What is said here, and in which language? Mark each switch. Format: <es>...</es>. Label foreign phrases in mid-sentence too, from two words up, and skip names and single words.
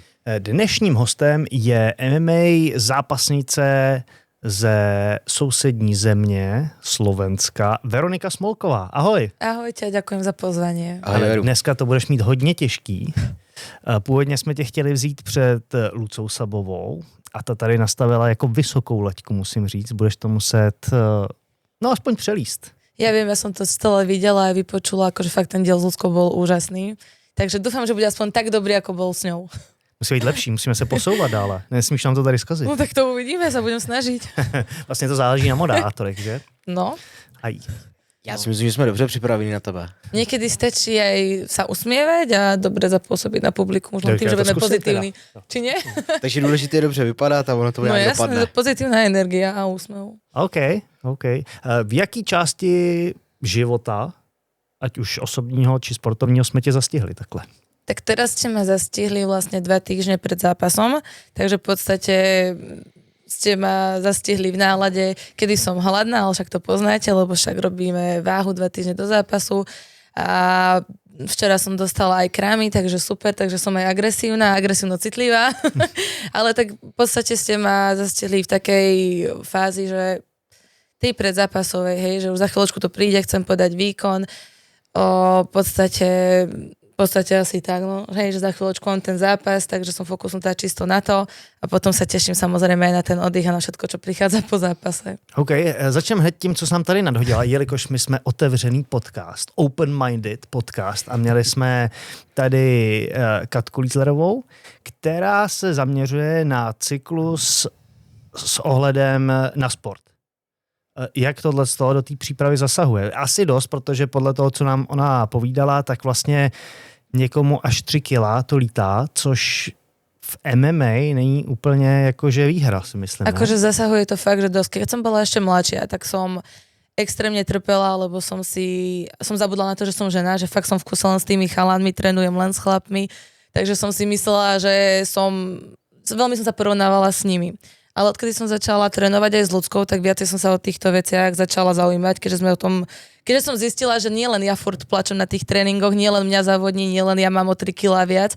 <cs>Dnešním hostem je MMA zápasnice ze sousední země Slovenska Veronika Smolková. Ahoj.</cs> <sk>Ahojte, ďakujem za pozvanie.</sk> <cs>Ale dneska to budeš mít hodně těžký. Původně jsme tě chtěli vzít před Lucou Sabovou a ta tady nastavila jako vysokou laťku, musím říct. Budeš to muset, aspoň přelíst.</cs> <sk>Ja viem, ja som to stále videla a vypočula, akože fakt ten diel s Luckou bol úžasný. Takže dúfam, že bude aspoň tak dobrý, ako bol s ňou.</sk> <cs>Musí být lepší, musíme se posouvat dále. Nesmíš nám to tady zkazit.</cs> <sk>No tak to uvidíme, sa budem snažiť.</sk> <cs>Vlastně to záleží na moderátorech, že? No.</cs> <sk>Aj.</sk> <cs>Já si myslím, že jsme dobře připraveni na tebe.</cs> <sk>Niekedy stačí aj sa usmievať a dobre zapôsobiť na publikum, už len tým, že budeme pozitívni. Či nie?</sk> <cs>Takže důležité je dobře vypadat a ono to nějak dopadne.</cs> <sk>No jasné, pozitívna energia a úsmev. OK.</sk> <cs>V jaký části života, ať už osobního či sportovního, jsme tě zastihli takhle?</cs> <sk>Tak teraz ste ma zastihli vlastne 2 týždne pred zápasom, takže v podstate ste ma zastihli v nálade, kedy som hladná, ale však to poznáte, lebo však robíme váhu 2 týždne do zápasu a včera som dostala aj krámy, takže super, takže som aj agresívno citlivá, ale tak v podstate ste ma zastihli v takej fázi, že tej predzápasovej, hej, že už za chvíľočku to príde, chcem podať výkon, v podstate asi tak, no, hej, že za chvíľočku mám ten zápas, takže som fokusnutá čisto na to a potom sa teším samozrejme aj na ten oddych a na všetko, čo prichádza po zápase.</sk> <cs>OK, začneme hned tím, co jsem tady nadhodila, jelikož my jsme otevřený podcast,</cs> <en>open-minded podcast</en> <cs>a měli jsme tady Katku Lízlerovou, která se zaměřuje na cyklus s ohledem na sport. Jak tohle z toho do té přípravy zasahuje? Asi dost, protože podle toho, co nám ona povídala, tak vlastně někomu až 3 kila to lítá, což v MMA není úplně jakože výhra, si myslím.</cs> <sk>Akože zasahuje to fakt, že dosť. Keď som bola ešte mladšia, tak som extrémne trpela, lebo som zabudla na to, že som žena, že fakt som v kuse len s tými chalanmi, trénujem len s chlapmi, takže som si myslela, že veľmi som sa porovnávala s nimi. Ale odkedy som začala trénovať aj s ľudskou, tak viacej som sa o týchto veciach začala zaujímať, keďže som zistila, že nielen ja furt plačem na tých tréningoch, nielen mňa závodní, nielen ja mám o 3 kg viac.</sk>